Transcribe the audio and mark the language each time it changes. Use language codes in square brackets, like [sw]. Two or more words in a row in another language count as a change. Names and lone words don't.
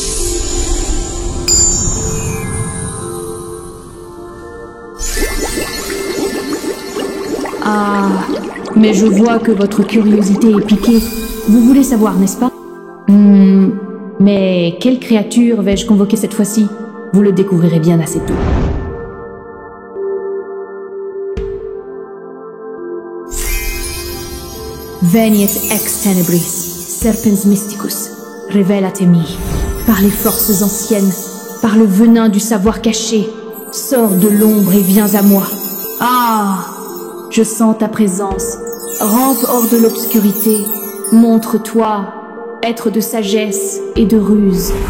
[fr] Ah, mais je vois que votre curiosité est piquée. Vous voulez savoir, n'est-ce pas? Mais quelle créature vais-je convoquer cette fois-ci? Vous le découvrirez bien assez tôt. [la] Veniet ex tenebris, serpens mysticus, revelatemi. [fr] Par les forces anciennes, par le venin du savoir caché, sors de l'ombre et viens à moi. Ah! Je sens ta présence. Rampe hors de l'obscurité. Montre-toi, être de sagesse et de ruse.